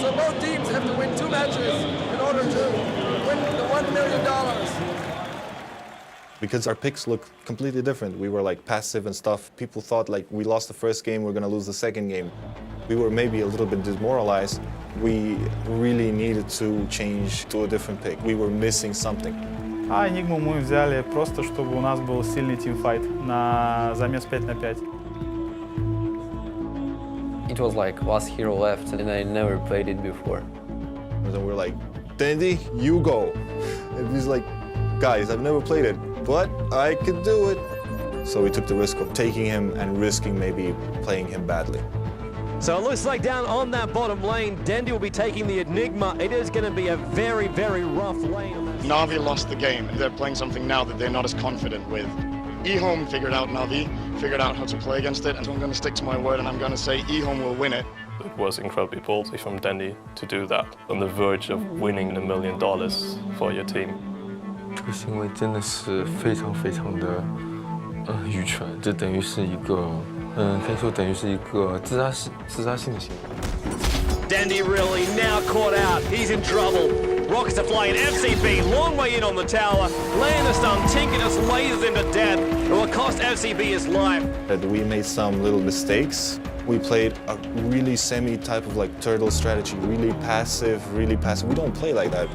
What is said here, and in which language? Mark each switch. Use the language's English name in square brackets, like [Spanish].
[English] So both teams have to win 2 matches in order to win the $1 million. Because our picks look completely different. We were like passive and stuff. People thought like we lost the first game, we're gonna lose the second game. We were maybe a little bit demoralized. We really needed to change to a different pick. We were missing something. [Russian] А Enigmu мы взяли просто, чтобы у нас был сильный тимфайт на замес 5 на 5. [English] It was like last hero left and I never played it before. And we're like, Dandy, you go. And he's like, guys, I've never played it, but I could do it. So we took the risk of taking him and risking maybe playing him badly. So it looks like down on that bottom lane, Dandy will be taking the Enigma. It is going to be a very, very rough lane. Na'Vi lost the game. They're playing something now that they're not as confident with. eHome figured out Na'Vi, figured out how to play against it, and so I'm going to stick to my word and I'm going to say eHome will win it. It was incredibly ballsy from Dandy to do that, on the verge of winning $1 million for your team. [Chinese] 这个行为真的是非常非常的愚蠢，这等于是一个可以说等于是一个自杀性的行为。 [English] Dandy really now caught out. He's in trouble. Rockets are flying. FCB long way in on the tower. Laying the stun. Tinker just lasers him to death. It will cost FCB his life. We made some little mistakes. We played a really semi-type of like turtle strategy, really passive, really passive. We don't play like that.